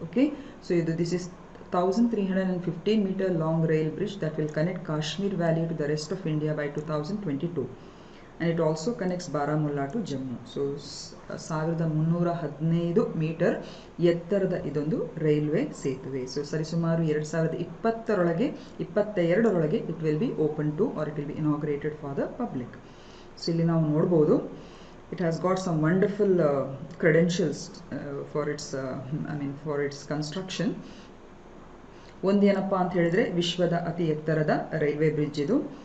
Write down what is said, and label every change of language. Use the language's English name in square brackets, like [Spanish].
[English] Okay, so ಇದು this is 1315 meter long rail bridge that will connect Kashmir Valley to the rest of India by 2022, and it also connects Baramulla to Jammu. [Kannada] So 1315 metre ಎತ್ತರದ ಇದೊಂದು railway ಸೇತುವೆ. [English] So ಸರಿಸುಮಾರು 2022 it will be open to or it will be inaugurated for the public. [Kannada] So ಇಲ್ಲಿ ನಾವು ನೋಡ್ಬೋದು [English] it has got some wonderful credentials for its construction. [Kannada] ಒಂದೇನಪ್ಪ ಅಂತ ಹೇಳಿದ್ರೆ ವಿಶ್ವದ ಅತಿ ಎತ್ತರದ ರೈಲ್ವೆ ಬ್ರಿಡ್ಜ್ ಇದು.